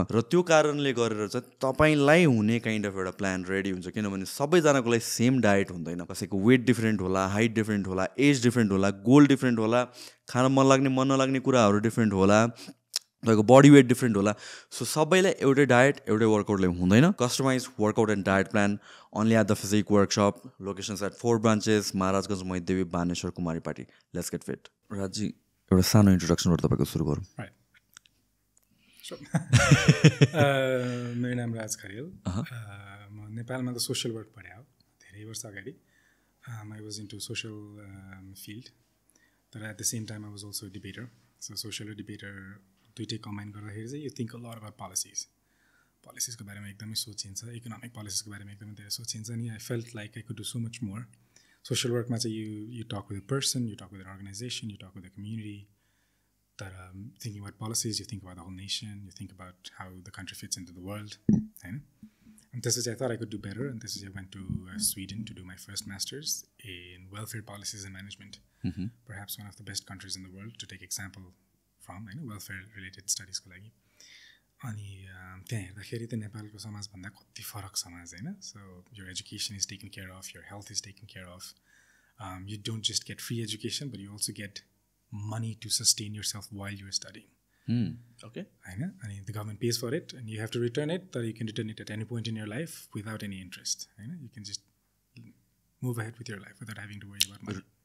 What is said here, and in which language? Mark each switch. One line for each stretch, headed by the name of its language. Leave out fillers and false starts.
Nepali: र त्यो कारणले गरेर चाहिँ तपाईँलाई हुने
English: kind of
Nepali: एउटा प्लान रेडी हुन्छ. किनभने सबैजनाको लागि सेम डायट हुँदैन. कसैको वेट डिफ्रेन्ट होला, हाइट डिफ्रेन्ट होला, एज डिफ्रेन्ट होला, गोल डिफ्रेन्ट होला, खान मन लाग्ने मन नलाग्ने कुराहरू डिफ्रेन्ट होला, तपाईँको बडी वेट डिफ्रेन्ट होला. सो सबैलाई एउटै डायट, एउटै वर्कआउटले हुँदैन.
English: Customize workout and diet plan only at the physique workshop. Locations at 4 branches, Maharajganj, Maidevi, Baneshwar, Kumaripati. Let's get fit.
Nepali: राजी, एउटा सानो इन्ट्रोडक्सनबाट तपाईँको सुरु गरौँ. मेरो नाम राज खरेल. म नेपालमा त सोसियल वर्क पढाएँ हो धेरै वर्ष अगाडि.
English: I was into social field, but at the same time I was also a debater. So social debater,
Nepali: दुईटै कम्बाइन गर्दाखेरि चाहिँ
English: you think a lot about policies.
Nepali: Policies को बारेमा एकदमै सोचिन्छ, economic policies को बारेमा एकदमै धेरै सोचिन्छ नि.
English: I felt like I could do so much more.
Nepali: Social work मा चाहिँ
English: you talk with a person, you talk with an organization, you talk with a community. That thinking about policies, you think about the whole nation, you think about how the country fits into the world, right? And this is I thought I could do better, and this is I went to Sweden to do my first master's in welfare policies and management. perhaps one of the best countries in the world to take example from,
Nepali: होइन, welfare related स्टडिजको लागि. अनि त्यहाँ हेर्दाखेरि त नेपालको समाजभन्दा कति फरक समाज, होइन.
English: So your education is taken care of, your health is taken care of. You don't just get free education, but you also get money to sustain yourself while you're studying. Okay. And the government pays for it, and you have to return it, or you can return it at any point in your life without any interest. You can just move ahead with your life without having to worry about money.